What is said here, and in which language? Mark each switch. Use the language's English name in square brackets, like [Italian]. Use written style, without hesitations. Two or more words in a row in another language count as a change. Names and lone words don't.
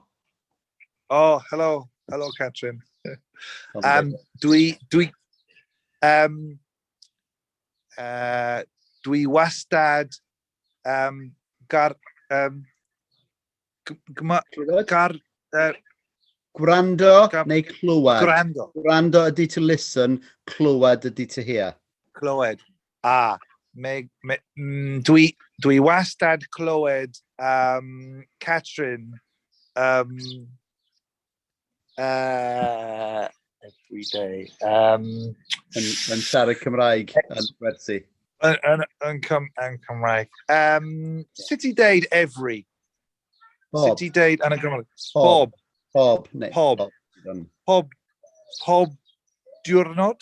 [English] Oh, hello. Hello, Catrin. [Welsh] Dwi wastad gwrando neu clywed? Gwrando. Gwrando ydy [English] to listen, [Welsh] clywed ydy [English] to hear. [Welsh] Clywed. Dwi wastad clywed Catrin [English] every day. [Welsh] Yn siarad Cymraeg yn gwersi. Yn Cymraeg. Sut i deud every? Sut i deud yn y Gymraeg? Bob. Pob diwrnod?